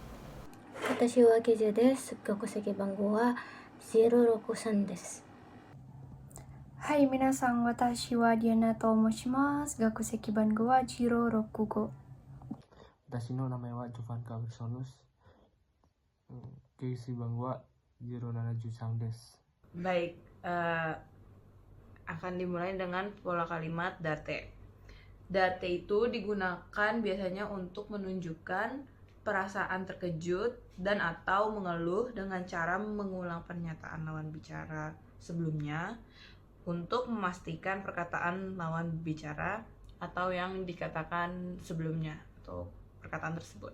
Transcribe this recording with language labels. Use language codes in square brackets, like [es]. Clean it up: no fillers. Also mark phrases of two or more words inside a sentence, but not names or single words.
[ja] 私はケジェです。学籍番号は063です。はい、皆さん、私はディアナと申します。学籍番号は065。私の名前はジョファン・カブソヌス。Keisi Bangwa 073 です。 [id] Baik, akan dimulai dengan pola kalimat date. Date itu digunakan biasanya untuk menunjukkan perasaan terkejut dan atau mengeluh dengan cara mengulang pernyataan lawan bicara sebelumnya untuk memastikan perkataan lawan bicara atau yang dikatakan sebelumnya atau perkataan tersebut.